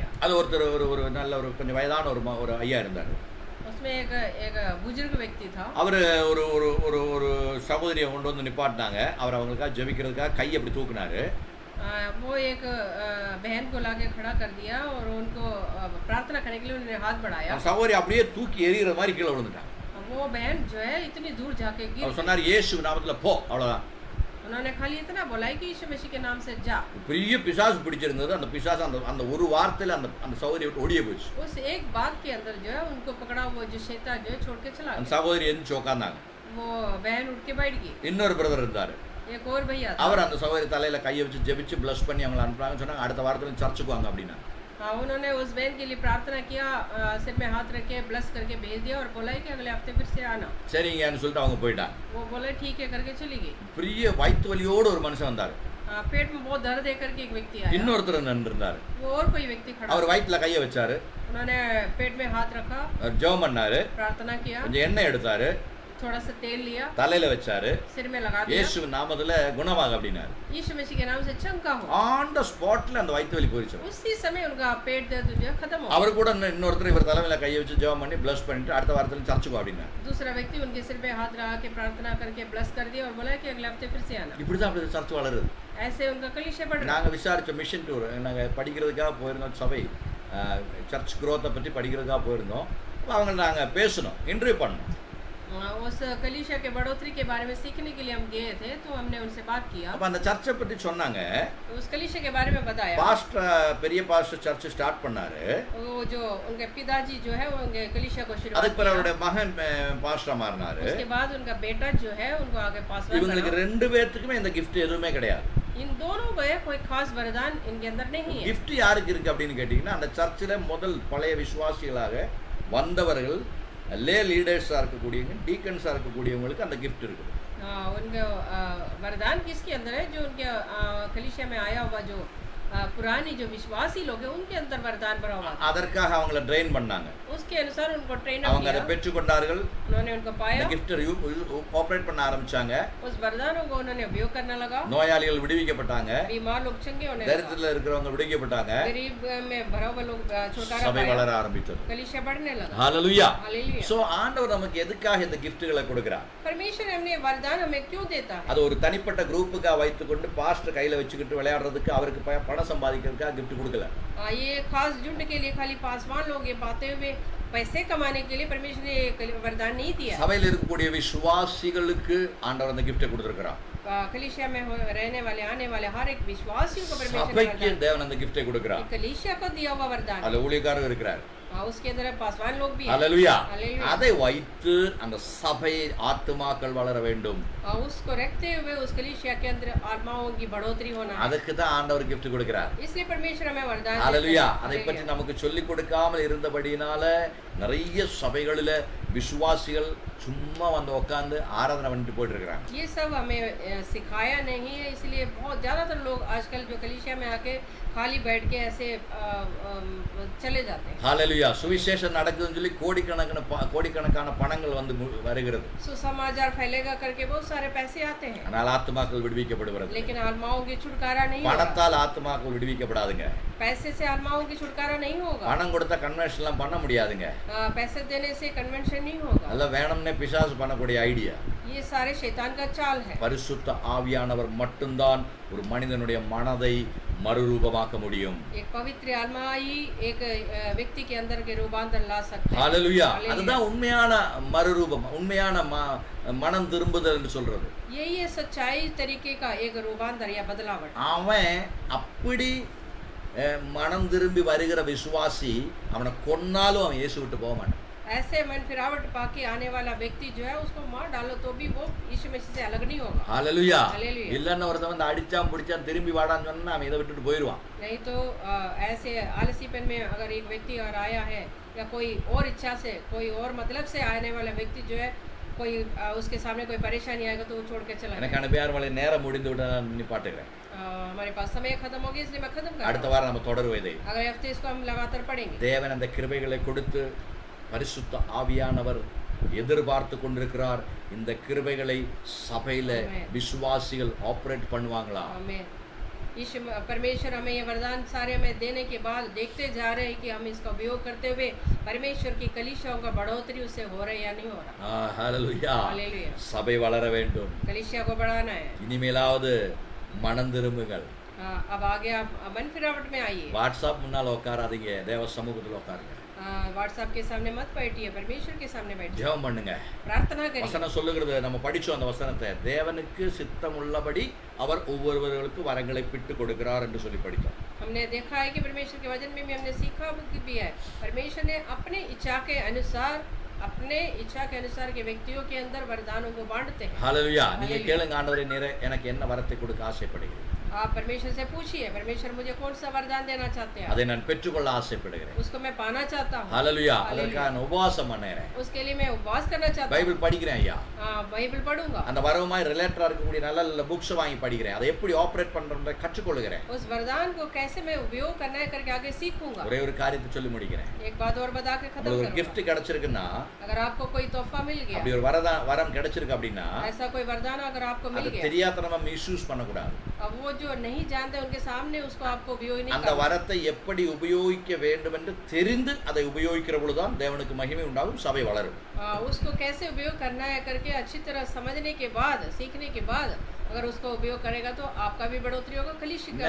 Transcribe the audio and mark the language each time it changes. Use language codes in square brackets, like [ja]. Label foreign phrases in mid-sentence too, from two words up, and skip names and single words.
[ta] அது ஒருத்தர் ஒரு நல்ல ஒரு கொஞ்சம் வயதான ஒரு ஐயா இருந்தார். [hi] उसमें एक बुजुर्ग व्यक्ति था। [ta] அவர் ஒரு ஒரு ஒரு ஒரு சகோதரியை கொண்டு வந்து நிப்பாட்டினாங்க. அவர் அவங்களுக்காக ஜெபிக்கிறதுக்காக கையை அப்படி தூக்குனாரு. [hi] वो एक बहन को लाके खड़ा कर दिया और उनको प्रार्थना करने के लिए उन्होंने हाथ बढ़ाया। [ta] அந்த சகோதரி அப்படியே தூக்கி எறிகிற மாதிரி கீழே விழுந்துட்டாங்க. [hi] वो बहन जो है इतनी दूर जाके गिर, [ta] அவர் சொன்னார், இயேசு நாமத்துல போ, அவ்வளவுதான். [hi] उन्होंने खाली इतना बोला है कि यीशु मसीह के नाम से जा। [ta] பெரிய பிசாசு பிடிச்சிருந்தது. அந்த பிசாசு அந்த அந்த ஒரு வார்த்தையில அந்த அந்த சகோதரியை விட்டு ஓடியே போச்சு. [hi] उस एक बात के अंदर जो है उनको पकड़ा, वो जो शैतान जो है छोड़ के चला [ta] அந்த [hi] गया। [ta] சகோதரி எந்திரிச்சு உட்கார்ந்தாங்க. [hi] वो बहन उठ के बैठ गई। [ta] இன்னொரு பிரதர் இருந்தாரு. [hi] एक और भैया था। [ta] அவர் அந்த சகோதரி தலையில கையை வச்சு ஜெபிச்சு பிளஸ் பண்ணி அவங்களை அனுப்புறாங்கன்னு சொன்னாங்க. அடுத்த வாரத்துல சர்ச்சுக்கு வாங்க அப்படின்னா. [hi] हाँ, उन्होंने उस बहन के लिए प्रार्थना किया, सिर में हाथ रख के ब्लस करके भेज दिया और बोला है कि अगले हफ्ते फिर से आना। [ta] சரிங்கன்னு சொல்லிட்டு அவங்க போயிட்டாங்க. [hi] वो बोले ठीक है करके चली गई। [ta] பெரிய வயிற்று வலியோடு ஒரு மனுஷன் வந்தாரு. [hi] पेट में बहुत दर्द है करके एक व्यक्ति आया। [ta] இன்னொருத்தர் நின்றுந்தாரு. [hi] वो और कोई व्यक्ति खड़ा [ta] அவர் [hi] था। [ta] வயிற்றுல கையை வச்சாரு. [hi] उन्होंने पेट में हाथ रखा, [ta] ஜெபம் பண்ணாரு. [hi] प्रार्थना किया, [ta] கொஞ்சம் எண்ணெய் எடுத்தாரு, [hi] थोड़ा सा तेल लिया, [ta] தலையில வச்சாரு. [hi] सिर में लगा दिया, [ta] இயேசு நாமத்துல குணமாக அப்படின்னாரு. [hi] यीशु मसीह के नाम से चंगा हो। [en] on the spot [ta] அந்த வயிற்று வலி போயிடுச்சு. [hi] उसी समय उनका पेट दर्द जो है खत्म हो [ta] அவர் கூட இன்னொருத்தர் இவர் தலைமையில கையை வச்சு ஜெபம் பண்ணி பிளஸ் பண்ணிட்டு அடுத்த வாரத்துல சர்ச்சுக்கு அப்படின்னாரு. [hi] दूसरा व्यक्ति उनके सिर पे हाथ रखा के प्रार्थना करके ब्लस कर दिया और बोला कि अगले हफ्ते फिर से आना। [ta] இப்படிதான் அப்படி சர்ச் வளருது. [hi] ऐसे उनका कलीसिया बढ़ रहा। [ta] நாங்கள் விசாரித்தோம், [en] mission tour [ta] நாங்கள் படிக்கிறதுக்காக போயிருந்தோம். சபை [en] church growth [ta] பற்றி படிக்கிறதுக்காக போயிருந்தோம். அவங்க நாங்கள் பேசணும், இன்டர்வியூ பண்ணோம். [hi] उस कलीसिया के बढ़ोतरी के बारे में सीखने के लिए हम गए थे, तो हमने उनसे बात किया। [ta] அப்போ அந்த சர்ச்சை பற்றி சொன்னாங்க. [hi] तो उस कलीसिया के बारे में बताया। [ta] பாஸ்டர் பெரிய [en] pastor church start [ta] பண்ணாரு. [hi] वो जो उनके पिताजी जो है वो उनके कलीसिया को शुरू [ta] அதுக்கு பிறகு [hi] किया। [ta] அவருடைய மகன் பாஸ்டர் மாறினாரு. [hi] उसके बाद उनका बेटा जो है उनको आगे पासवान [ta] இவங்களுக்கு [hi] बना। [ta] 2 பேர்த்துக்குமே இந்த கிஃப்ட் எதுவுமே கிடையாது. [hi] इन दोनों को कोई खास वरदान इनके अंदर नहीं है। [ta] கிஃப்ட் யாருக்கு இருக்கு அப்படின்னு கேட்டிங்கன்னா, அந்த சர்ச்சில் முதல் பழைய விசுவாசிகளாக வந்தவர்கள், [en] lay leaders [ta] இருக்கக்கூடியவங்க, டீக்கன்ஸாக இருக்கக்கூடியவங்களுக்கு அந்த கிஃப்ட் இருக்குது. [hi] उनका वरदान किसके अंदर है? जो उनके कलीसिया में आया हुआ जो पुरानी जो विश्वासी लोग हैं उनके अंदर वरदान भरा हुआ था। [ta] அதற்காக அவங்கள ட்ரெயின் பண்ணாங்க. [hi] उसके अनुसार उनको ट्रेन [ta] அவங்க அதை [hi] किया, [ta] பெற்றுக்கொண்டார்கள். [hi] उन्होंने उनको [ta] இந்த [hi] पाया, [en] gift operate [ta] பண்ண ஆரம்பிச்சாங்க. [hi] उस वरदानों को उन्होंने उपयोग करने लगा। [ta] நோயாளிகள் விடுவிக்கப்பட்டாங்க. [hi] बीमार लोग चंगे होने लगा, [ta] தரித்திரத்துல இருக்கிறவங்க விடுவிக்கப்பட்டாங்க. [hi] गरीब में भरा हुआ लोग छुटकारा [ta] சபை [hi] पाया, [ta] வளர ஆரம்பித்தது. [hi] कलीसिया बढ़ने लगा। [ta] ஹalleluya. [hi] हालेलुया। [ta] சோ ஆண்டவர் நமக்கு எதுக்காக இந்த கிஃப்ட்களை கொடுக்கிறார்? [hi] परमेश्वर हमने वरदान हमें क्यों देता है? [ta] அது ஒரு தனிப்பட்ட குரூப்புக்கா வைத்துக்கொண்டு பாஸ்டர் கையில வச்சுக்கிட்டு விளையாடுறதுக்கு அவருக்கு பணம் சம்பாதிக்கிறதுக்காக gift கொடுக்கல. [hi] ये खास झुंड के लिए खाली पासवान लोग ये पाते हुए पैसे कमाने के लिए परमेश्वर ने वरदान नहीं दिया। [ta] சபையில் இருக்கக்கூடிய விசுவாசிகளுக்கு ஆண்டவர் அந்த கிஃப்ட்டை கொடுத்திருக்கிறார். [hi] कलीसिया में रहने वाले आने वाले हर एक विश्वासियों को परमेश्वर [ta] சபைக்கு தேவன் அந்த கிஃப்ட்டை கொடுக்கிறார். [hi] कलीसिया को दिया हुआ वरदान, [ta] அதுல ஊழியக்காரர் இருக்கிறார். [hi] उसके अंदर पासवान लोग भी हैं। [ta] ஹalleluya. [hi] हालेलुया। [ta] அதை வைத்து அந்த சபை ஆத்துமாக்கள் வளர வேண்டும். [hi] उसको रखते हुए उस कलीसिया के अंदर आत्माओं की बढ़ोतरी होना है। [ta] அதுக்கு தான் ஆண்டவர் கிஃப்ட் கொடுக்கிறார். [hi] इसलिए परमेश्वर हमें वरदान देता है। [ta] ஹalleluya. அதை பற்றி [hi] हालेलुया। [ta] நமக்கு சொல்லிக் கொடுக்காமல் இருந்தபடியினால நிறைய சபைகளில விசுவாசிகள் சும்மா வந்து உட்கார்ந்து ஆராதனை பண்ணிட்டு போயிட்டு இருக்காங்க. [hi] ये सब हमें सिखाया नहीं है, इसलिए बहुत ज़्यादातर लोग आजकल जो कलीसिया में आके खाली बैठ के ऐसे चले जाते हैं। [ta] ஹalleluya. சுவிசேஷம் நடக்குதுன்னு சொல்லி கோடிக்கணக்கான பணங்கள் வந்து வருகிறது. [hi] सुसमाचार फैलेगा करके बहुत सारे पैसे आते हैं, [ta] ஆனால் ஆத்துமாக்கள் விடுவிக்கப்படுகிறது. [hi] लेकिन आत्माओं की छुटकारा नहीं होगा। [ta] பணத்தால் ஆத்துமாக்கள் விடுவிக்கப்படாதுங்க. [hi] पैसे से आत्माओं की छुटकारा नहीं होगा। [ta] பணம் கொடுத்தா கன்வென்ஷன்லாம் பண்ண முடியாதுங்க. [hi] पैसे देने से कन्वेंशन नहीं होगा। [ta] அதெல்லாம் வேணும்னே பிசாசு பண்ணக்கூடிய ஐடியா. [hi] ये सारे शैतान का चाल है। [ta] பரிசுத்த ஆவியானவர் மட்டும்தான் ஒரு மனிதனுடைய மனதை மறுரூபமாக்க முடியும். [hi] एक पवित्र आत्मा ही एक व्यक्ति के अंदर के रूपांतर ला सकता है। [ta] ஹalleluya. அதுதான் உண்மையான மறுரூபம், உண்மையான மனம் திரும்புதல் என்று சொல்றது. [hi] यही है सच्चाई तरीके का एक रूपांतर या बदलावट। [ta] அவன் அப்படி மனம் திரும்பி வருகிற விசுவாசி அவனை கொன்னாலும் அவன் இயேசு விட்டு போக மாட்டான். [hi] ऐसे मन फिरावट पाके आने वाला व्यक्ति जो है उसको मार डालो तो भी वो यीशु मसीह से अलग नहीं होगा। [ta] ஹalleluya. [hi] हालेलुया। [ta] இல்லன்னா ஒருத்தன் வந்து அடிச்சான் பிடிச்சான் திரும்பி வாடான்னு சொன்னா அவன் இதை விட்டுட்டு போயிடுவான். [hi] नहीं तो ऐसे आलसीपन में अगर एक व्यक्ति और आया है या कोई और इच्छा से कोई और मतलब से आने वाला व्यक्ति जो है कोई उसके सामने कोई परेशानी आएगा तो वो छोड़ के चला [ta] எனக்கு அனுப்பியார் மலை நேரம் முடிந்து விட நான் நிப்பாட்டுகிறேன். [hi] हमारे पास समय खत्म हो गया इसलिए मैं खत्म कर [ta] அடுத்த வாரம் நம்ம தொடருவதை [hi] अगले हफ्ते इसको हम लगातार पढ़ेंगे। [ta] தேவன் அந்த கிருபைகளை கொடுத்து பரிசுத்த ஆவியானவர் எதிர்பார்த்து கொண்டிருக்கிறார். இந்த கிருபைகளை சபையில விசுவாசிகள் ஆபரேட் பண்ணுவாங்களா? [hi] आमीन। यीशु परमेश्वर हमें ये वरदान सारे हमें देने के बाद देखते जा रहे हैं कि हम इसका उपयोग करते हुए परमेश्वर की कलीसियाओं का बढ़ोतरी उससे हो रहा है या नहीं हो रहा। [ta] ஹalleluya. [hi] हालेलुया। [ta] சபை வளர வேண்டும். [hi] कलीसिया को बढ़ाना है। [ta] இனிமேலாவது மனம் திரும்புங்கள். [hi] अब आगे आप मन फिरावट में आइए। [ta] வாட்ஸ்அப் முன்னால் உட்காராதீங்க, தேவ சமூகத்தில் உட்காருங்க. [hi] व्हाट्सएप के सामने मत बैठिए, परमेश्वर के सामने बैठिए, [ta] ஜெபம் பண்ணுங்க. [hi] प्रार्थना करिए। [ta] வசனம் சொல்லுகிறது, நம்ம படிச்சோம் அந்த வசனத்தை, தேவனுக்கு சித்தம் உள்ளபடி அவர் ஒவ்வொருவர்களுக்கு வரங்களை பிட்டு கொடுக்கிறார் என்று சொல்லி படித்தோம். [hi] हमने देखा है कि परमेश्वर के वचन में भी हमने सीखा भी है, परमेश्वर ने अपने इच्छा के अनुसार के व्यक्तियों के अंदर वरदानों को बांटते हैं। [ta] ஹalleluya. நீங்க கேளுங்க, ஆண்டவரே நீரே எனக்கு என்ன வரத்தை கொடுக்க ஆசைப்படுகிறீர்? [hi] आप परमेश्वर से पूछिए, परमेश्वर मुझे कौन सा वरदान देना चाहते हैं, [ta] அதை நான் பெற்றுக்கொள்ள ஆசைப்படுகிறேன். [hi] उसको मैं पाना चाहता हूँ। [ta] ஹalleluya. அதற்காக நான் உபவாசம் பண்ணறேன். [hi] उसके लिए मैं उपवास करना चाहता हूँ। [ta] பைபிள் படிக்கிறேன் ஐயா. [hi] बाइबल पढ़ूंगा। [ta] அந்த வரவுமாய் ரிலேட்டடா இருக்கக்கூடிய நல்ல நல்ல புக்ஸ் வாங்கி படிக்கிறேன். அதை எப்படி ஆபரேட் பண்றதுன்னு கற்றுக்கொள்கிறேன். [hi] उस वरदान को कैसे मैं उपयोग करना है करके आगे सीखूंगा। [ta] ஒரே ஒரு காரியத்தை சொல்லி முடிக்கிறேன். [hi] एक बात और बता के खत्म [ta] ஒரு [hi] करूंगा। [ta] gift கிடைச்சிருக்குன்னா, [hi] अगर आपको कोई तोहफा मिल गया, [ta] அப்படி ஒரு வரம் கிடைச்சிருக்கு அப்படின்னா, [hi] ऐसा कोई वरदान अगर आपको मिल [ta] அது [hi] गया, [ta] தெரியாதனமா மிஸ்யூஸ் பண்ணக்கூடாது. [hi] अब वो जो नहीं जानते उनके सामने उसको आपको उपयोग नहीं [ta] அந்த [hi] करना। [ta] வரத்தை எப்படி உபயோகிக்க வேண்டும் என்று தெரிந்து அதை உபயோகிக்கிற பொழுதுதான் தேவனுக்கு மகிமை உண்டாகும், சபை வளரும். [hi] उसको कैसे उपयोग करना है करके अच्छी तरह समझने के बाद, सीखने के बाद अगर उसको उपयोग करेगा तो आपका भी बढ़ोतरी होगा, कलीसिया का